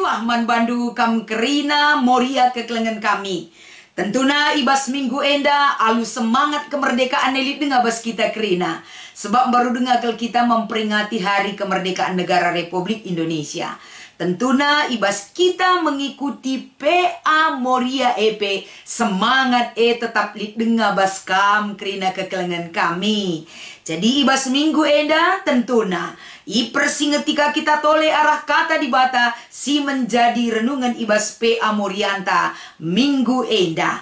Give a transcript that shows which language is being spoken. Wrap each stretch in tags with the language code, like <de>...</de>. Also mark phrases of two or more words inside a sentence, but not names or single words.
<btx>man bandu kam kerina moria kekelengan kami. Tentuna ibas minggu enda alu</btx> <id>semangat kemerdekaan</id> <btx>elit dengar bas kita kerina.</btx> <id>Sebab baru dengar kita memperingati hari kemerdekaan negara Republik Indonesia.</id> <btx>Tentuna ibas kita mengikuti PA Moria EP</btx> <id>semangat tetap</id> <btx>dengar bas kam kerina kekelengan kami. Jadi ibas minggu enda tentuna persingetika kita tole arah kata di bata si</btx> <id>menjadi renungan</id> <btx>ibas PA Morianta minggu enda.</btx>